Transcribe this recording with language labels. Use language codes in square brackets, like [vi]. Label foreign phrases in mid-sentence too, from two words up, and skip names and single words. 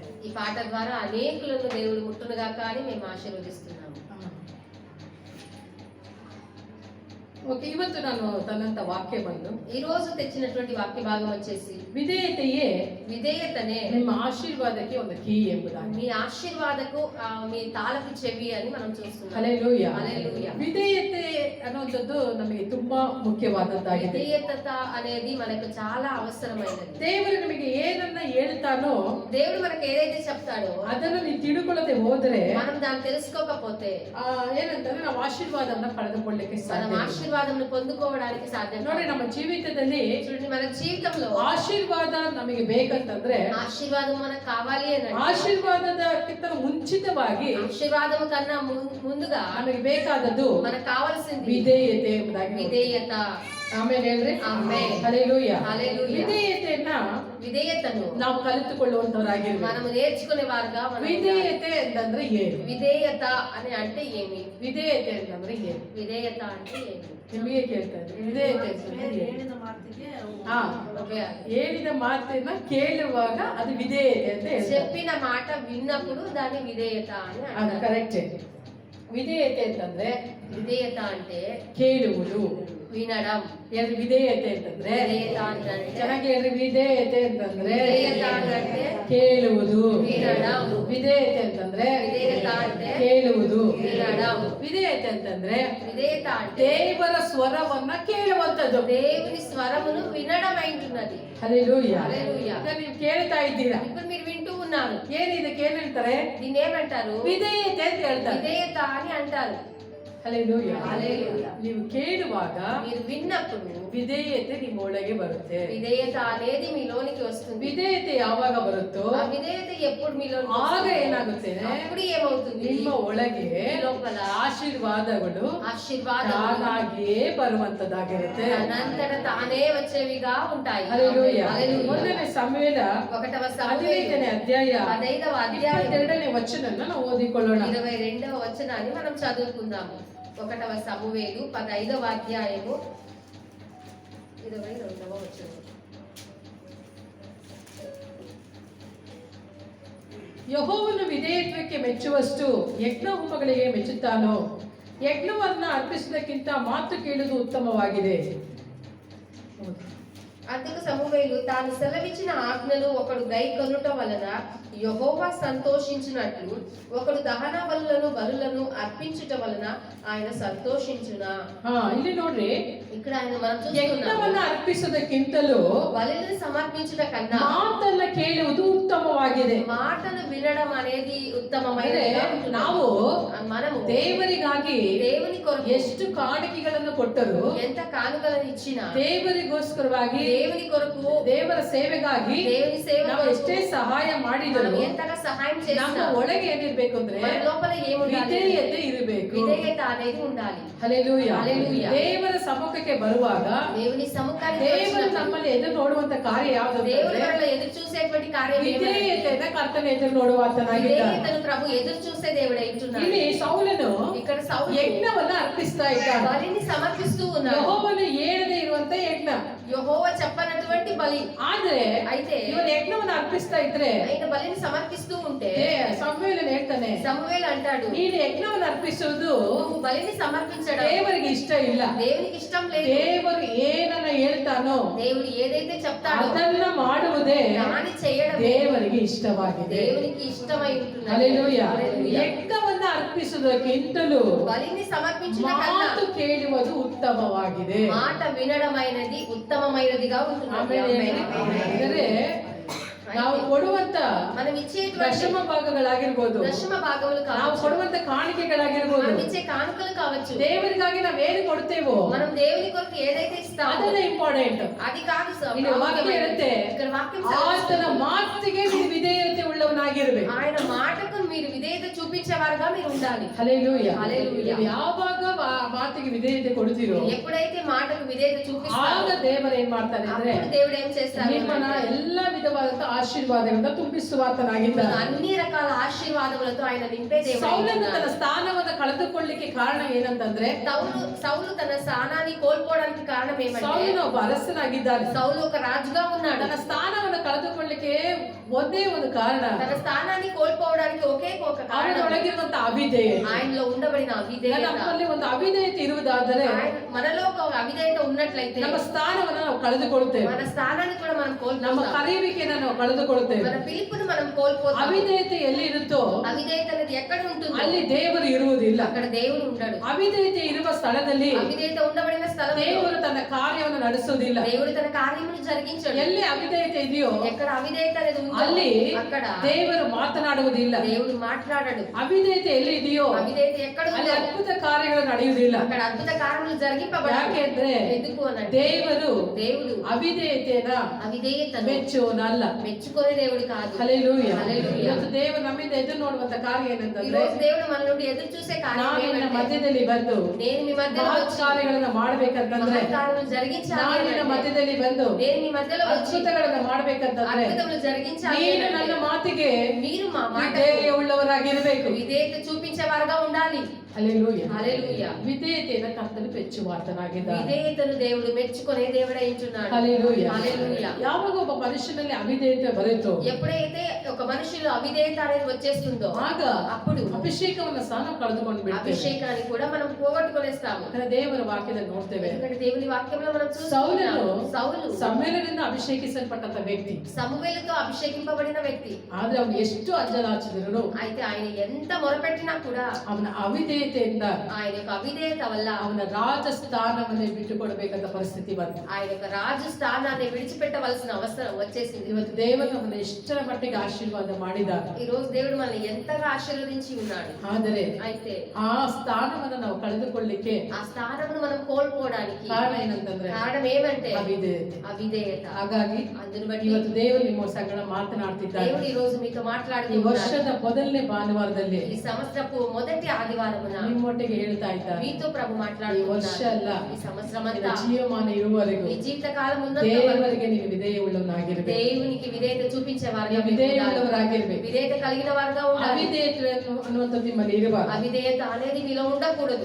[te] ఈ పాట ద్వారా అనేకులను దేవుడు ముట్టునుగాక అని మేము ఆశీర్వదిస్తున్నాము. [kn] ಓಕೆ, ಇವತ್ತು ನಾನು ತನ್ನಂತ ವಾಕ್ಯ ಬಂದು, [te] ఈ రోజు తెచ్చినటువంటి వాక్య భాగం వచ్చేసి [kn] ವಿಧೇಯತೆಯೇ [te] విధేయతనే [kn] ನಿಮ್ಮ ಆಶೀರ್ವಾದಕ್ಕೆ ಒಂದು ಕೀ ಎಂಬುದಾಗಿ. [te] మీ ఆశీర్వాదకు మీ తాళపు చెవి అని మనం చూస్తున్నాం. [kn] ಹಲ್ಲೆಲೂಯಾ. [te] హల్లెలూయా. [kn] ವಿಧೇಯತೆ ಅನ್ನುವಂಥದ್ದು ನಮಗೆ ತುಂಬಾ ಮುಖ್ಯವಾದದ್ದಾಗಿದೆ. [te] విధేయత అనేది మనకు చాలా అవసరమైనది. [kn] ದೇವರು ನಿಮಗೆ ಏನನ್ನ ಹೇಳ್ತಾನೋ [te] దేవుడు మనకు ఏదైతే చెప్తాడో [kn] ಅದನ್ನು ನೀವು ತಿಳ್ಕೊಳ್ಳದೆ ಹೋದ್ರೆ [te] మనం దాన్ని తెలుసుకోకపోతే [kn] ಏನಂತಂದ್ರೆ ನಾವು ಆಶೀರ್ವಾದವನ್ನ ಪಡೆದುಕೊಳ್ಳಿಕ್ಕೆ [te] మనం [kn] ಸಾಧ್ಯ. [te] ఆశీర్వాదం పొందుకోవడానికి సాధ్యం [kn] ನೋಡಿ, [te] కాదు. [kn] ನಮ್ಮ ಜೀವಿತದಲ್ಲಿ [te] చూడండి, మన జీవితంలో [kn] ಆಶೀರ್ವಾದ ನಮಗೆ ಬೇಕಂತಂದ್ರೆ [te] ఆశీర్వాదం మనకు కావాలి అని అంటే, [kn] ಆಶೀರ್ವಾದದಕ್ಕಿಂತ ಮುಂಚಿತವಾಗಿ [te] ఆశీర్వాదం కన్నా ముందుగా [kn] ನಮಗೆ ಬೇಕಾದದ್ದು [te] మనకు కావాల్సింది [kn] ವಿಧೇಯತೆ ಎಂಬುದಾಗಿ. [te] విధేయత. [kn] ಆಮೇಲೆ ಹೇಳ್ರಿ ಆಮೆನ್. ಹಲ್ಲೆಲೂಯಾ. [te] హల్లెలూయా. విధేయతను [kn] ನಾವು ಕಲಿತುಕೊಳ್ಳುವಂತವರಾಗಿರ್ಬೇಕು. [te] మనము నేర్చుకునే వారుగా [kn] విధేయತೆ ಅಂತಂದ್ರೆ ಏನು? [te] విధేయత అని అంటే ఏమి? [kn] ವಿಧೇಯತೆ ಅಂತಂದ್ರೆ ಏನು? [te] విధేయత అంటే ఏమి? [kn] ನಿಮಗೆ ಕೇಳ್ತಾ ಇದ್ದೀನಿ. ವಿಧೇಯತೆ ಅಂತಂದ್ರೆ ಏನು? ಹಾ, [te] ఓకే. [kn] ಹೇಳಿದ ಮಾತನ್ನ ಕೇಳುವಾಗ ಅದು ವಿಧೇಯತೆ ಅಂತ ಹೇಳ್ತಾರೆ. [te] చెప్పిన మాట విన్నప్పుడు దాన్ని విధేయత అని [kn] ಅದು [te] అంటారు. [kn] ಕರೆಕ್ಟ್. ವಿಧೇಯತೆ ಅಂತಂದ್ರೆ [te] విధేయత అంటే [kn] ಕೇಳುವುದು. [te] వినడం. [kn] ಹೇಳ್ರಿ ವಿಧೇಯತೆ ಅಂತಂದ್ರೆ [te] విధేయత అంటే [kn] ಚೆನ್ನಾಗಿ ಹೇಳ್ರಿ. ವಿಧೇಯತೆ ಅಂತಂದ್ರೆ [te] విధేయత అంటే [kn] ಕೇಳುವುದು. [te] వినడం. [kn] ವಿಧೇಯತೆ ಅಂತಂದ್ರೆ [te] విధేయత అంటే [kn] ಕೇಳುವುದು. [te] వినడం. [kn] ವಿಧೇಯತೆ ಅಂತಂದ್ರೆ [te] విధేయత అంటే [kn] ದೇವರ ಸ್ವರವನ್ನ ಕೇಳುವಂತದ್ದು. [te] దేవుని స్వరమును వినడం అయింటున్నది. [kn] ಹಲ್ಲೆಲೂಯಾ. [te] హల్లెలూయా. [kn] ಈಗ ನೀವು ಕೇಳ್ತಾ ಇದ್ದೀರಾ. [te] ఇప్పుడు మీరు వింటూ ఉన్నారు. [kn] ಏನ್ ಇದಕ್ಕೆ ಏನ್ ಹೇಳ್ತಾರೆ? [te] దీన్ని ఏమంటారు? [kn] ವಿಧೇಯತೆ ಅಂತ ಹೇಳ್ತಾರೆ. [te] విధేయత అని అంటారు. [kn] ಹಲ್ಲೆಲೂಯಾ. [te] హల్లెలూయా. [kn] ನೀವು ಕೇಳುವಾಗ [te] మీరు విన్నప్పుడు [kn] ವಿಧೇಯತೆ ನಿಮ್ಮ ಒಳಗೆ ಬರುತ್ತೆ. [te] విధేయత అనేది మీలోనికి వస్తుంది. [kn] ವಿಧೇಯತೆ ಯಾವಾಗ ಬರುತ್ತೋ [te] ఆ విధేయత ఎప్పుడు మీలోనికి [kn] ಆಗ [te] వస్తుందో, [kn] ಏನಾಗುತ್ತೆ? [te] అప్పుడు ఏమవుతుంది? [kn] ನಿಮ್ಮ ಒಳಗೆ [te] మీ లోపల [kn] ಆಶೀರ್ವಾದಗಳು [te] ఆశీర్వాదాలు [kn] ತಾನಾಗಿಯೇ ಬರುವಂತದ್ದಾಗಿರುತ್ತೆ. [te] తనంతట తానే వచ్చేవిగా ఉంటాయి. [kn] ಹಲ್ಲೆಲೂಯಾ. [te] హల్లెలూయా. [kn] ಮೊದಲನೇ ಸಮುವೇಲ [te] 1వ [kn] 15ನೇ ಅಧ್ಯಾಯ [te] 15వ అధ్యాయం [kn] 22ನೇ ವಚನನ ನಾವು ಓದಿಕೊಳ್ಳೋಣ. [te] 22వ వచనాన్ని మనం చదువుకుందాము. 1వ సమూయేలు 15వ అధ్యాయము 22వ వచనం. [kn] ಯೆಹೋವನು ವಿಧೇಯತ್ವಕ್ಕೆ ಮೆಚ್ಚುವಷ್ಟು ಯಜ್ಞಹೋಮಗಳಿಗೆ ಮೆಚ್ಚುತ್ತಾನೋ? ಯಜ್ಞವನ್ನ ಅರ್ಪಿಸುವುದಕ್ಕಿಂತ ಮಾತು ಕೇಳುವುದು ಉತ್ತಮವಾಗಿದೆ. [te] అందుకు సమూయేలు తాను సెలవిచ్చిన ఆజ్ఞలు ఒకడు గైకొనుట వలన యెహోవా సంతోషించినట్లు ఒకడు దహన బలులను అర్పించుట వలన ఆయన సంతోషించునా. [kn] ಇಲ್ಲಿ ನೋಡ್ರಿ, [te] ఇక్కడ ఆయన మనం [kn] ಯಜ್ಞವನ್ನ [te] చూస్తున్నాము. [kn] ಅರ್ಪಿಸುವುದಕ್ಕಿಂತಲೂ [te] బలులను సమర్పించుట కన్నా [kn] ಮಾತನ್ನ ಕೇಳುವುದು ಉತ್ತಮವಾಗಿದೆ. [te] మాటను వినడం అనేది [kn] ಅಂದ್ರೆ [te] ఉత్తమమైనది. [kn] ನಾವು [te] మనము [kn] ದೇವರಿಗಾಗಿ [te] దేవుని కొరకు [kn] ಎಷ್ಟು ಕಾಣಿಕೆಗಳನ್ನು ಕೊಟ್ಟರು, [te] ఎంత కానుకలను ఇచ్చినా, [kn] ದೇವರಿಗೋಸ್ಕರವಾಗಿ [te] దేవుని కొరకు [kn] ದೇವರ ಸೇವೆಗಾಗಿ [te] దేవుని సేవ [kn] ನಾವು [te] కొరకు [kn] ಎಷ್ಟೇ ಸಹಾಯ ಮಾಡಿದರೂ [te] మనం ఎంతగా సహాయం [kn] ನಮ್ಮ [te] చేసినా [kn] ಒಳಗೆ ಏನಿರ್ಬೇಕು ಅಂದ್ರೆ [te] మన లోపల ఏముండాలి? [kn] ವಿಧೇಯತೆ ಇರಬೇಕು. [te] విధేయత అనేది ఉండాలి. [kn] ಹಲ್ಲೆಲೂಯಾ. ಹಲ್ಲೆಲೂಯಾ. ದೇವರ ಸಮ್ಮುಖಕ್ಕೆ ಬರುವಾಗ [te] దేవుని సముఖానికి [kn] ದೇವರು [te] వచ్చినప్పుడు [kn] ನಮ್ಮಲ್ಲಿ ಎದುರು ನೋಡುವಂತ ಕಾರ್ಯ ಯಾವುದು [te] దేవుడు [kn] ಅಂತಂದ್ರೆ [te] మనల్ని ఎదురు చూసేటువంటి కార్యం ఏమిటి? [kn] ವಿಧೇಯತೆಯನ್ನ ಕರ್ತನ ಎದುರು ನೋಡುವಾತನಾಗಿದ್ದಾನೆ. [te] విధేయతను ప్రభు ఎదురు చూసే దేవుడు అంటున్నాడు. [kn] ಇಲ್ಲಿ ಸೌಲನು [te] ఇక్కడ సౌలు [kn] ಯಜ್ಞವನ್ನ ಅರ್ಪಿಸ್ತಾ ಇದ್ದಾನೆ. [te] బలిని సమర్పిస్తూ ఉన్నాడు. [kn] ಯೆಹೋವನು ಹೇಳದೆ ಇರುವಂತ ಯಜ್ಞ. [te] యెహోవా చెప్పనటువంటి బలి. [kn] ಆದ್ರೆ [te] అయితే [kn] ಇವನು ಯಜ್ಞವನ್ನ ಅರ್ಪಿಸ್ತಾ ಇದ್ರೆ [te] ఆయన బలిని సమర్పిస్తూ ఉంటే [kn] ಸಮುವೇಲನು ಹೇಳ್ತಾನೆ, [te] సమూయేలు అంటాడు, [kn] ನೀನು ಯಜ್ಞವನ್ನ ಅರ್ಪಿಸುವುದು [te] నువ్వు బలిని సమర్పించడం [kn] ದೇವರಿಗೆ ಇಷ್ಟ ಇಲ್ಲ. [te] దేవునికి ఇష్టం లేదు. [kn] ದೇವರು ಏನನ್ನ ಹೇಳ್ತಾನೋ [te] దేవుడు ఏదైతే చెప్తాడో [kn] ಅದನ್ನ ಮಾಡುವುದೇ [te] దాని చేయడం [kn] ದೇವರಿಗೆ ಇಷ್ಟವಾಗಿದೆ. [te] దేవునికి ఇష్టమై ఉంటున్నది. [kn] ಹಲ್ಲೆಲೂಯಾ. [te] హల్లెలూయా. [kn] ಯಜ್ಞವನ್ನ ಅರ್ಪಿಸುವುದಕ್ಕಿಂತಲೂ [te] బలిని సమర్పించిన కన్నా [kn] ಮಾತು ಕೇಳುವುದು ಉತ್ತಮವಾಗಿದೆ. [te] మాట వినడమైనది ఉత్తమమైనదిగా ఉంటుంది. [kn] ಆಮೇಲೆ ಅಂದರೆ ನಾವು ಕೊಡುವಂತ [te] మనం ఇచ్చేటువంటి [kn] ದಶಮ ಭಾಗಗಳಾಗಿರ್ಬೋದು, [te] దశమ భాగములు [kn] ನಾವು [te] కావచ్చు, [kn] ಕೊಡುವಂತ ಕಾಣಿಕೆಗಳಾಗಿರ್ಬೋದು, [te] మనం ఇచ్చే కానుకలు కావచ్చు, [kn] ದೇವರಿಗಾಗಿ ನಾವೇನು ಕೊಡ್ತೇವೋ [te] మనం దేవుని కొరకు ఏదైతే ఇస్తామో [kn] ಅದನ್ನೇ ಇಂಪಾರ್ಟೆಂಟ್. [te] అది కాదు [kn] ಇಲ್ಲಿ ವಾಕ್ಯ ಇರುತ್ತೆ, [te] ఇక్కడ వాక్యం [kn] ಆತನ [te] సెలవిస్తుంది. [kn] ಮಾತಿಗೆ ನೀವು ವಿಧೇಯತೆ ಉಳ್ಳವನಾಗಿರ್ಬೇಕು. [te] ఆయన మాటకు మీరు విధేయత చూపించేవారుగా మీరు ఉండాలి. [kn] ಹಲ್ಲೆಲೂಯಾ. [te] హల్లెలూయా. [kn] ನೀವು ಯಾವಾಗ ಮಾತಿಗೆ ವಿಧೇಯತೆ ಕೊಡ್ತೀರೋ [te] ఎప్పుడైతే మాటకు విధేయత [kn] ಆಗ [te] చూపిస్తారో [kn] ದೇವರು ಏನ್ ಮಾಡ್ತಾನೆ ಅಂದ್ರೆ [te] అప్పుడు దేవుడు ఏం చేస్తారు? [kn] ನಿಮ್ಮನ್ನ ಎಲ್ಲಾ ವಿಧವಾದಂತ ಆಶೀರ್ವಾದಗಳಿಂದ ತುಂಬಿಸುವಾತನಾಗಿದ್ದಾನೆ. [te] అన్ని రకాల ఆశీర్వాదములతో ఆయన నింపే దేవుడు. [kn] ಸೌಲನು ತನ್ನ ಸ್ಥಾನವನ್ನು ಕಳೆದುಕೊಳ್ಳಿಕ್ಕೆ ಕಾರಣ ಏನಂತಂದ್ರೆ [te] సౌలు తన స్థానాన్ని కోల్పోవడానికి కారణం ఏమంటే [kn] ಸೌಲನು ಒಬ್ಬ ಅರಸನಾಗಿದ್ದಾನೆ. [te] సౌలు ఒక రాజుగా ఉన్నాడు. [kn] ತನ್ನ ಸ್ಥಾನವನ್ನು ಕಳೆದುಕೊಳ್ಳಿಕ್ಕೆ ಒಂದೇ ಒಂದು ಕಾರಣ, [te] తన స్థానాన్ని కోల్పోవడానికి ఒకే ఒక కారణం [kn] ಅವನೊಳಗಿರುವಂತ ಅವಿಧೇಯತೆ. [te] ఆయనలో ఉండబడిన అవిధేయత. [kn] ನಮ್ಮಲ್ಲಿ ಒಂದು ಅವಿಧೇಯತೆ ಇರುವುದಾದರೆ [te] మనలో ఒక అవిధేయత ఉన్నట్లయితే [kn] ನಮ್ಮ ಸ್ಥಾನವನ್ನು ನಾವು ಕಳೆದುಕೊಳ್ಳುತ್ತೇವೆ. [te] మన స్థానాన్ని కూడా మనం [kn] ನಮ್ಮ [te] కోల్పోతాం. [kn] ಕರೆಯುವಿಕೆಯನ್ನು ನಾವು ಕಳೆದುಕೊಳ್ಳುತ್ತೇವೆ. [te] మన పిలుపును మనం కోల్పోతాం. [kn] ಅವಿಧೇಯತೆ ಎಲ್ಲಿ ಇರುತ್ತೋ [te] అవిధేయత అనేది ఎక్కడ ఉంటుంది? [kn] ಅಲ್ಲಿ ದೇವರು ಇರುವುದಿಲ್ಲ. [te] అక్కడ దేవుడు ఉండడు. [kn] ಅವಿಧೇಯತೆ ಇರುವ ಸ್ಥಳದಲ್ಲಿ [te] అవిధేయత ఉండబడిన స్థలంలో [kn] ದೇವರು ತನ್ನ ಕಾರ್ಯವನ್ನು ನಡೆಸುವುದಿಲ್ಲ. [te] దేవుడు తన కార్యమును జరిగించడు. [kn] ಎಲ್ಲಿ ಅವಿಧೇಯತೆ ಇದೆಯೋ [te] ఎక్కడ అవిధేయత అనేది ఉందో [kn] ಅಲ್ಲಿ [te] అక్కడ [kn] ದೇವರು ಮಾತನಾಡುವುದಿಲ್ಲ. [te] దేవుడు మాట్లాడడు. [kn] ಅವಿಧೇಯತೆ ಎಲ್ಲಿ ಇದೆಯೋ [te] అవిధేయత ఎక్కడ [kn] ಅಲ್ಲಿ [te] ఉందో [kn] ಅದ್ಭುತ ಕಾರ್ಯಗಳು ನಡೆಯುವುದಿಲ್ಲ. [te] అక్కడ అద్భుత కార్యములు జరిగింపబడవు. [kn] ಯಾಕೆಂದ್ರೆ [te] ఎందుకు అనంటే [kn] ದೇವರು [te] దేవుడు [kn] ಅವಿಧೇಯತೆಯನ್ನ [te] అవిధేయతను [kn] ಮೆಚ್ಚುವನಲ್ಲ. [te] మెచ్చుకునే దేవుడు కాదు. [kn] ಹಲ್ಲೆಲೂಯಾ. [te] హల్లెలూయా. [kn] ಇವತ್ತು ದೇವರು ನಮ್ಮಿಂದ ಎದುರು ನೋಡುವಂತ ಕಾರ್ಯ [te] ఈ [kn] ಏನಂತಂದ್ರೆ [te] రోజు దేవుడు మన నుండి ఎదురు చూసే కార్యం [kn] ನಾನು ನಿನ್ನ [te] ఏమంటే, [kn] ಮಧ್ಯದಲ್ಲಿ ಬಂದು [te] నేను మీ మధ్యలో [kn] ಮಹತ್ [te] వచ్చి [kn] ಕಾರ್ಯಗಳನ್ನ ಮಾಡ್ಬೇಕಂತಂದ್ರೆ, [te] మహత్కార్యములు జరిగించాలి [kn] ನಾನು నిನ್ನ [te] అంటే, [kn] ಮಧ್ಯದಲ್ಲಿ ಬಂದು [te] నేను మీ మధ్యలో వచ్చి [kn] ಅದ್ಭುತಗಳನ್ನ ಮಾಡ್ಬೇಕಂತಂದ್ರೆ, [te] అద్భుతములు జరిగించాలి [kn] ನೀನು [te] అంటే, [kn] ನನ್ನ ಮಾತಿಗೆ [te] మీరు మా మాట [kn] ವಿಧೇಯ ಉಳ್ಳವರಾಗಿರ್ಬೇಕು. [te] విధేయత చూపించేవారుగా ఉండాలి. [kn] ಹಲ್ಲೆಲೂಯಾ. [te] హల్లెలూయా. [kn] ವಿಧೇಯತೆಯನ್ನು ಕರ್ತನು ಮೆಚ್ಚುವಾತನಾಗಿದ್ದಾನೆ. [te] విధేయతను దేవుడు మెచ్చుకునే దేవుడై ఉంటున్నాడు. [kn] ಹಲ್ಲೆಲೂಯಾ. [te] హల్లెలూయా. [kn] ಯಾವಾಗ ಒಬ್ಬ ಮನುಷ್ಯನಲ್ಲಿ ಅವಿಧೇಯತೆ ಬರುತ್ತೋ, [te] ఎప్పుడైతే ఒక మనిషిలో అవిధేయత అనేది వచ్చేస్తుందో [kn] ಆಗ [te] అప్పుడు [kn] ಅಭಿಷೇಕವನ್ನು ಸಹ ನಾವು ಕಳೆದುಕೊಂಡು ಬಿಡ್ತೇವೆ. [te] అభిషేకాన్ని కూడా మనం పోగొట్టుకొనేస్తాము. [kn] ಯಾಕಂದ್ರೆ ದೇವರ ವಾಕ್ಯದಲ್ಲಿ ನೋಡ್ತೇವೆ, [te] ఎందుకంటే దేవుని వాక్యంలో మనం [kn] ಸೌಲನು [te] సౌలు [kn] ಸಮ್ಮೇಳನದಿಂದ ಅಭಿಷೇಕಿಸಲ್ಪಟ್ಟಂತ ವ್ಯಕ್ತಿ. [te] సమూయేలుతో అభిషేకింపబడిన వ్యక్తి. [kn] ಆದ್ರೆ ಅವನು ಎಷ್ಟು ಅಂಜಲಾಚಿದ್ರು, [te] అయితే ఆయన ఎంత మొరపెట్టినా కూడా [kn] ಅವನ ಅವಿಧೇಯತೆಯಿಂದ [te] ఆయన యొక్క అవిధేయత వల్ల [kn] ಅವನ ರಾಜಸ್ಥಾನವನ್ನೇ ಬಿಟ್ಟುಕೊಡ್ಬೇಕಂತ ಪರಿಸ್ಥಿತಿ ಬಂತು. [te] ఆయన యొక్క రాజు స్థానాన్ని విడిచిపెట్టవలసిన అవసరం వచ్చేసింది. [kn] ಇವತ್ತು ದೇವರು ನಮ್ಮನ್ನು ಎಷ್ಟರ ಮಟ್ಟಿಗೆ ಆಶೀರ್ವಾದ ಮಾಡಿದಾಗ, [te] ఈ రోజు దేవుడు మనల్ని ఎంతగా ఆశీర్వదించి ఉన్నాడు. [kn] ಆದರೆ [te] అయితే [kn] ಆ ಸ್ಥಾನವನ್ನು ನಾವು ಕಳೆದುಕೊಳ್ಳಿಕ್ಕೆ [te] ఆ స్థానమును మనం కోల్పోవడానికి [kn] ಕಾರಣ ಏನಂತಂದ್ರೆ [te] కారణం ఏమంటే [kn] ಅವಿಧೇಯತೆ. [te] అవిధేయత. [kn] ಹಾಗಾಗಿ [te] అందును బట్టి [kn] ಇವತ್ತು ದೇವರು ನಿಮ್ಮ ಸಂಗಡ ಮಾತನಾಡ್ತಿದ್ದಾರೆ. [te] దేవుడు ఈ రోజు మీతో [kn] ಈ [te] మాట్లాడుతున్నాడు. [kn] ವರ್ಷದ ಮೊದಲನೇ ಭಾನುವಾರದಲ್ಲಿ [te] ఈ సంవత్సరపు మొదటి ఆదివారమున [kn] ನಿಮ್ಮೊಟ್ಟಿಗೆ ಹೇಳ್ತಾ ಇದ್ದಾರೆ, [te] మీతో ప్రభు [kn] ಈ ವರ್ಷ [te] మాట్లాడుతున్నాడు. [kn] ಅಲ್ಲ, [te] ఈ సంవత్సరం [kn] ನಿನ್ನ [te] అంతా [kn] ಜೀವಮಾನ ಇರುವವರೆಗೂ [te] మీ జీవిత కాలం ఉన్నంత వరకు [kn] ದೇವರಿಗೆ ನೀವು ವಿಧೇಯ ಉಳ್ಳವನಾಗಿರ್ಬೇಕು. [te] దేవునికి విధేయత చూపించే వారుగా [kn] ನೀವು ವಿಧೇಯ ಉಳ್ಳವರಾಗಿರ್ಬೇಕು. [te] విధేయత కలిగిన వారుగా ఉండాలి. [kn] ಅವಿಧೇಯತೆ ಅನ್ನುವಂಥದ್ದು ನಿಮ್ಮಲ್ಲಿ ಇರಬಾರದು. [te] అవిధేయత అనేది మీలో ఉండకూడదు.